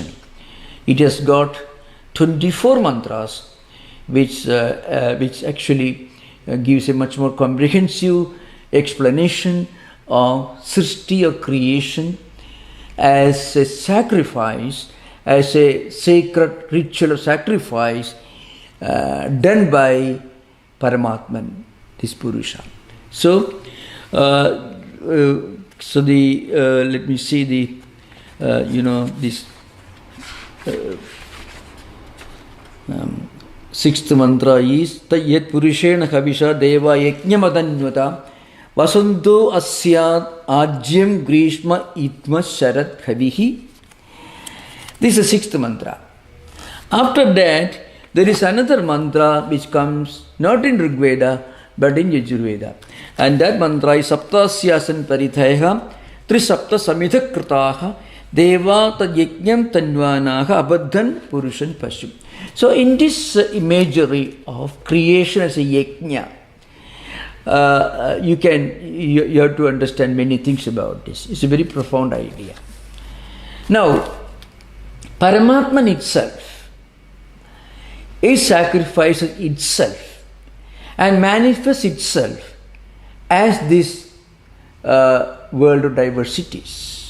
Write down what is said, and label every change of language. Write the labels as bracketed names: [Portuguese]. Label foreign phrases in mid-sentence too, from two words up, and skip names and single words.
[English] It has got 24 mantras, which actually gives a much more comprehensive explanation of Srishti, or creation, as a sacrifice, as a sacred ritual of sacrifice done by Paramatman, this Purusha. So, let me see the, this 6th mantra is [Sanskrit] Tayyat Purushena Kavisha Deva Yajnamadanyata Vasanto Asyad Ajyam Grishma Itma Sharat Kavihi. [English] This is the 6th mantra. After that, there is another mantra which comes not in Rig Veda but in Yajurveda. And that mantra is [Sanskrit] Saptasyasan Parithayaha Trisapta Samidha Kritaha Deva Tad Yajnam Tanvanaha Abadhan Purushan Pashum. [English] So in this imagery of creation as a yajna, you have to understand many things about this. It's a very profound idea. Now, Paramatman itself It sacrifices itself and manifests itself as this world of diversities.